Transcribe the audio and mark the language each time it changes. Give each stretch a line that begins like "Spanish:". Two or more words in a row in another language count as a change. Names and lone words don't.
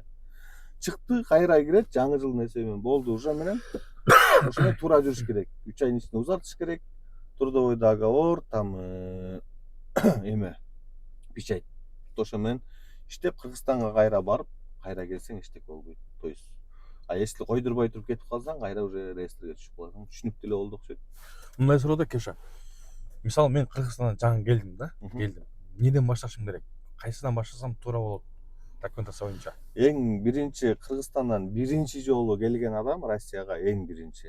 Kyrgyz: Чыкты, кайра кирет, жаңы жылдын эсеби менен болду. Уже менен ошондой туура жүрүш керек. 3 айдын ичинде узартыш керек.
Russian: Трудовой договор, там эме печать.
Kyrgyz: Ошо менен иштеп Кыргызстанга кайра барып, кайра келсең эчтеке болбойт.
Russian: То есть а если
Kyrgyz: койдурбой туруп кетип калсаң, кайра уже реестрге түшүп каласың. Түшүнүктүү эле болду окшойт. Мындай суроо да Кеша. Мисалы мен Кыргызстандан жаңы келдим да, келдим. Неден башташым керек? Кайсыдан баштасам туура болот? Документация боюнча. Эң биринчи Кыргызстандан биринчи жолу келген адам Россияга эң биринчи.